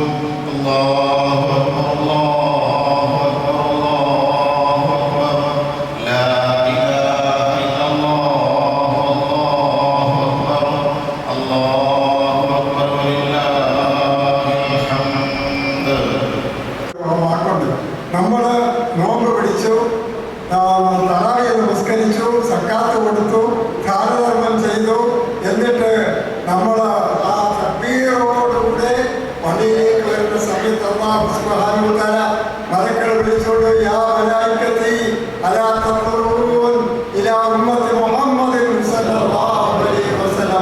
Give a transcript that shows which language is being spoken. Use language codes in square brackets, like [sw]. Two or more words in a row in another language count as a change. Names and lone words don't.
[ar] الله أكبر الله أكبر الله أكبر لا إله إلا الله الله أكبر الله أكبر ولله الحمد. [ml] വാക്കുണ്ട്. നമ്മൾ നോമ്പ് പിടിച്ചു, തറാവീഹ് നമസ്കരിച്ചു, സക്കാത്ത് കൊടുത്തു, ദാനധർമ്മം ചെയ്തു. എന്നിട്ട് നമ്മൾ ആ തക്ബീറോടുകൂടെ പള്ളിയിലേക്ക് വരുന്ന സമയത്ത് [ar] الله سبحانه وتعالى [ml] മലക്കുകളെ വിളിച്ചുകൊണ്ട് [ar] يا ملائكتي ألا تنظرون إلى أمة محمد صلى الله عليه وسلم.